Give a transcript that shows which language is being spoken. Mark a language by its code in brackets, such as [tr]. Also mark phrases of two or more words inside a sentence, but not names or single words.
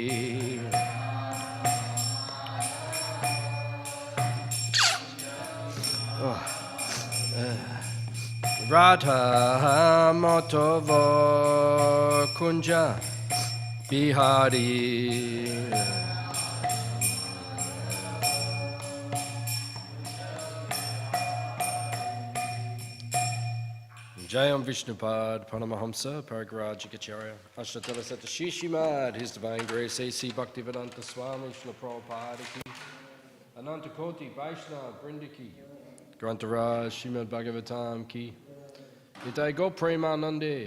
[sa] Radha Matava Kunja Bihari Jayam Vishnupad Paramahamsa Paragrajikacharya Ashtatala Sata Śrīmad [en] His Divine Grace [sa] A.C. Bhaktivedanta Swami Śrīla Prabhupada Ki Anantakoti Vaishnava Brindaki, Grantaraj Śrīmad Bhāgavatam ki, Nitai Go Premanande.